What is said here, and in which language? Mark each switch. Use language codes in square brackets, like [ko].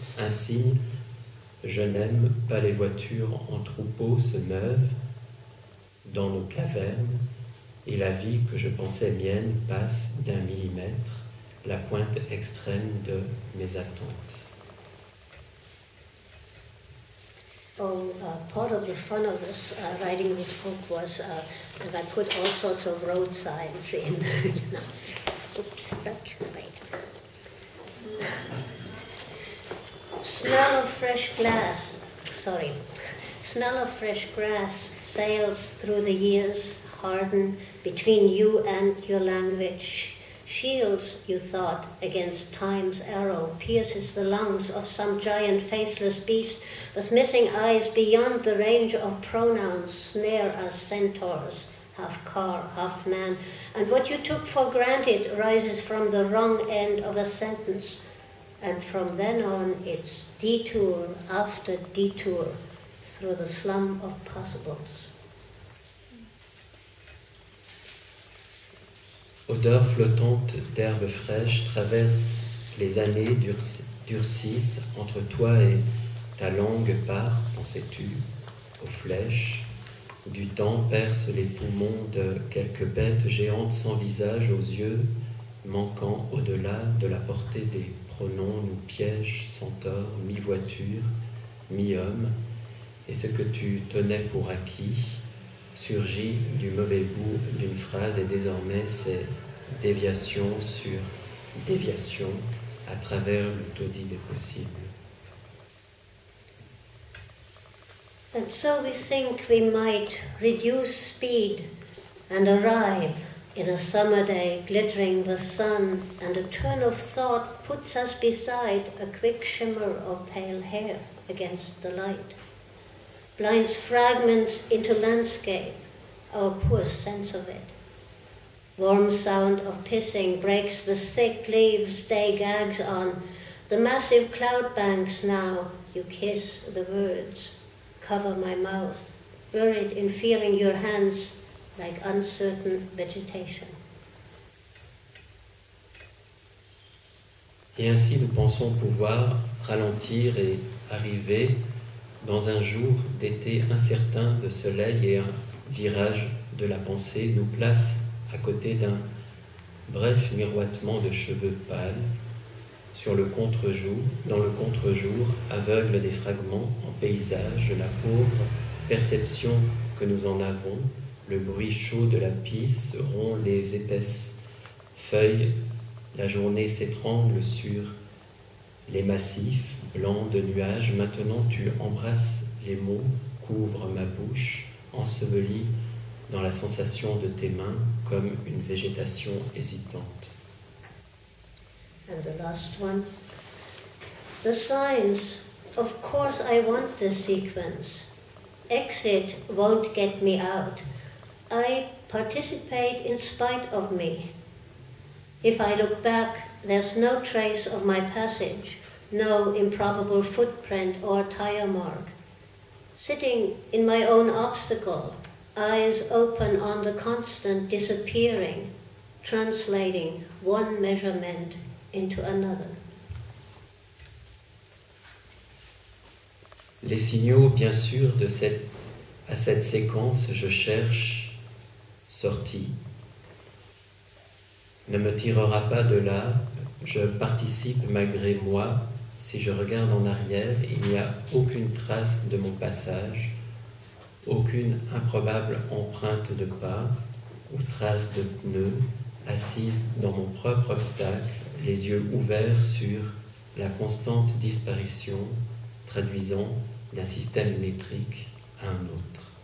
[fr] Un signe, je n'aime pas les voitures en troupeau se meuvent dans nos cavernes, et la vie que je pensais mienne passe d'1 millimètre, la pointe extrême de mes attentes. [en] Part of the fun of this writing this book was that I put all sorts of road signs in. Oops, that can't wait. Smell of fresh glass. Sorry. Smell of fresh grass sails through the years, harden between you and your language. Shields, you thought, against time's arrow, pierces the lungs of some giant faceless beast with missing eyes beyond the range of pronouns, snare us centaurs, half car, half man, and what you took for granted rises from the wrong end of a sentence, and from then on it's detour after detour through the slum of possibles. [fr] Odeur flottante d'herbes fraîches traverse les années, durcissent entre toi et ta langue part, pensais-tu, aux flèches du temps perce les poumons de quelques bêtes géantes sans visage aux yeux, manquant au-delà de la portée des pronoms, nous piège, centaure, mi-voiture, mi-homme, et ce que tu tenais pour acquis surgit du mauvais bout d'une phrase, et désormais c'est déviation sur déviation à travers le taudis des possibles. [en] And so we think we might reduce speed and arrive in a summer day glittering with sun, and a turn of thought puts us beside a quick shimmer of pale hair against the light, blinds fragments into landscape, our poor sense of it. Warm sound of pissing breaks the thick leaves day gags on, the massive cloud banks now, you kiss the words, cover my mouth, buried in feeling your hands like uncertain vegetation. [fr] Et ainsi nous pensons pouvoir ralentir et arriver dans un jour d'été incertain de soleil, et un virage de la pensée nous place à côté d'un bref miroitement de cheveux pâles sur le contre-jour, dans le contre-jour aveugle des fragments en paysage, la pauvre perception que nous en avons, le bruit chaud de la pisse rompt les épaisses feuilles, la journée s'étrangle sur les massifs blancs de nuages. Maintenant tu embrasses les mots, couvre ma bouche, ensevelie dans la sensation de tes mains comme une végétation hésitante. [en] And the last one. The signs, of course I want this sequence. Exit won't get me out. I participate in spite of me. If I look back, there's no trace of my passage, no improbable footprint or tire mark. Sitting in my own obstacle, eyes open on the constant disappearing, translating one measurement into another. [fr] Les signaux, bien sûr, à cette séquence, je cherche sortie, ne me tirera pas de là, je participe malgré moi. Si je regarde en arrière, il n'y a aucune trace de mon passage, aucune improbable empreinte de pas ou trace de pneus, assise dans mon propre obstacle, les yeux ouverts sur la constante disparition, traduisant d'un système métrique à un autre.